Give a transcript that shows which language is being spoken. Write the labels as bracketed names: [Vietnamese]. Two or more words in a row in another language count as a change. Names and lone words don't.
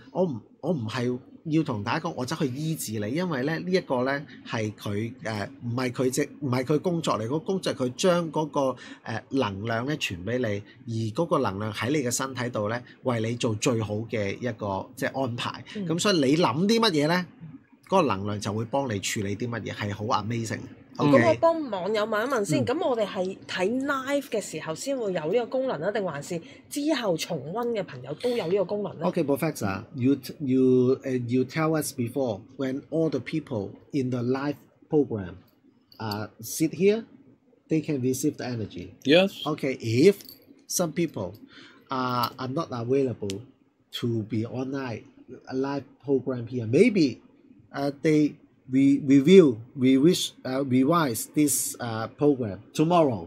[Cantonese] 我唔係要同大家講，我走去醫治你，因為咧呢一個咧係佢唔係佢工作嚟，個工作係佢將嗰個能量咧傳俾你，而嗰個能量喺你嘅身體度咧，為你做最好嘅一個即係安排。咁所以你諗啲乜嘢咧，嗰個能量就會幫你處理啲乜嘢，係好 amazing。咁我幫網友問一問先，咁我哋係睇 live 嘅時候先會有呢個功能啊，定還是之後重溫嘅朋友都有呢個功能咧 [English] ？Okay, Professor, you tell us before when all the people in the live program sit here, they can receive the energy. Yes. Okay, if some people are not available to be online a live program here, maybe we revise this program tomorrow.